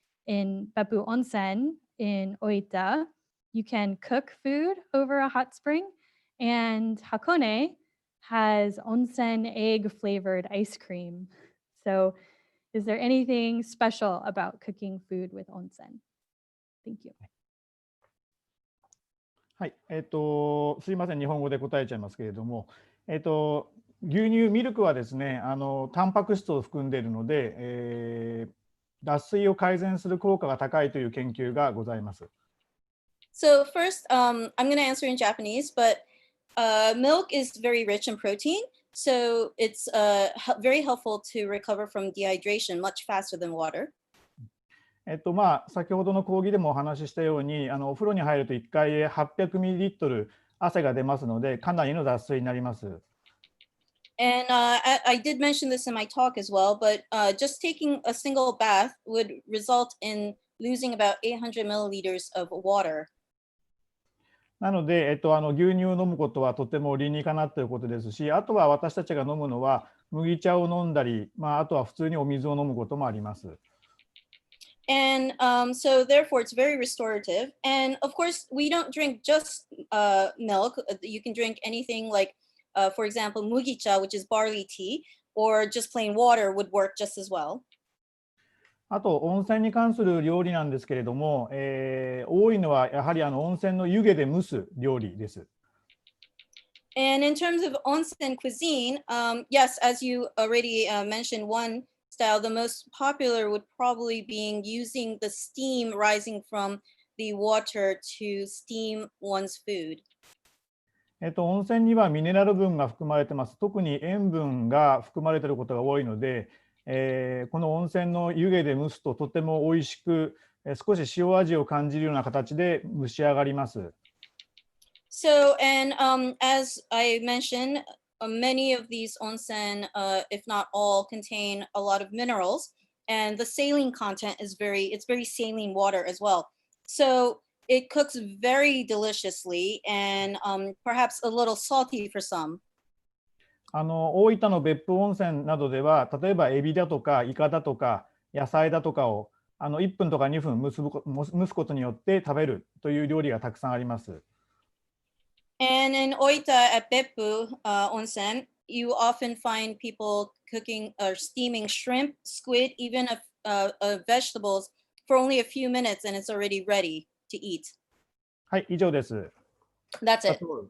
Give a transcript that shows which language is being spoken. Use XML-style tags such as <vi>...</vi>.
<en>In Beppu Onsen in Oita, you can cook food over a hot spring, and Hakone has onsen egg flavored ice cream. So is there anything special about cooking food with onsen? Thank you.</en> <ja>はい、すいません、日本語で答えちゃいますけれども、牛乳、ミルクはですね、タンパク質を含んでいるので、脱水を改善する効果が高いという研究がございます。</ja> <en>So first, I'm going to answer in Japanese, but milk is very rich in protein, so it's very helpful to recover from dehydration much faster than water.</en> <ja>先ほどの講義でもお話ししたように、お風呂に入ると1回800ミリリットル汗が出ますので、かなりの脱水になります。</ja> <en>And I did mention this in my talk as well, but just taking a single bath would result in losing about 800 milliliters of water.</en> <ja>なので、牛乳を飲むことはとても理にかなっていることですし、あとは私たちが飲むのは麦茶を飲んだり、あとは普通にお水を飲むこともあります。</ja> <en>And so therefore it's very restorative. And of course, we don't drink just milk. You can drink anything like, for example, mugicha, which is barley tea, or just plain water would work just as well.</en> <ja>あと温泉に関する料理なんですけれども、多いのはやはり温泉の湯気で蒸す料理です。</ja> <en>And in terms of onsen cuisine, yes, as you already mentioned, one style, the most popular would probably be using the steam rising from the water to steam one's food.</en> <ja>温泉にはミネラル分が含まれてます。特に塩分が含まれていることが多いので、この温泉の湯気で蒸すととても美味しく、少し塩味を感じるような形で蒸し上がります。</ja> <en>So, and as I mentioned, many of these onsen, if not all, contain a lot of minerals, and the saline content is it's very saline water as well. So it cooks very deliciously and perhaps a little salty for some.</en> <ja>大分の別府温泉などでは、例えばエビだとかイカだとか野菜だとかを1分とか2分蒸すことによって食べるという料理がたくさんあります。</ja> <en>And in Oita at Beppu onsen, you often find people cooking or steaming shrimp, squid, even vegetables for only a few minutes, and it's already ready to eat.</en> <ja>はい、以上です。</ja> <en>That's it.</en>